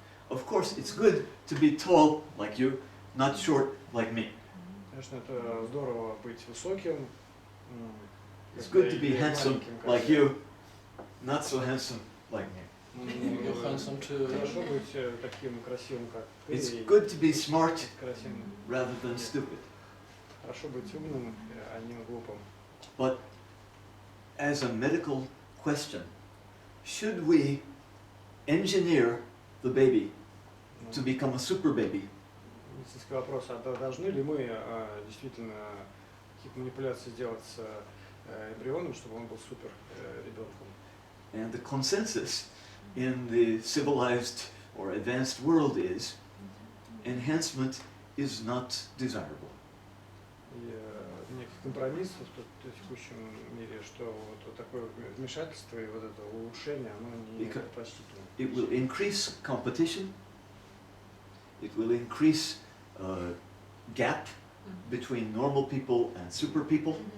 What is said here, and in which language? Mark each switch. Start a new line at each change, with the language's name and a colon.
English: Of course, it's good to be tall like you, not short like me.
Russian: Конечно, это здорово быть высоким.
English: It's good to be handsome like you, not so handsome like me. You're handsome too.
Russian: Хорошо быть таким красивым, как ты.
English: It's good to be smart
Russian: Красивым.
English: rather than stupid.
Russian: Хорошо быть умным, а не глупым.
English: But as a medical question, should we engineer the baby to become a super baby?
Russian: Медицинский вопрос, а должны ли мы действительно какие-то манипуляции сделать с эмбрионом, чтобы он был супер ребенком?
English: And the consensus in the civilized or advanced world is enhancement is not desirable.
Russian: И некий компромисс в текущем мире, что вот такое вмешательство и вот это улучшение, оно не предпочтительно.
English: It will increase competition. It will increase gap between normal people and super people.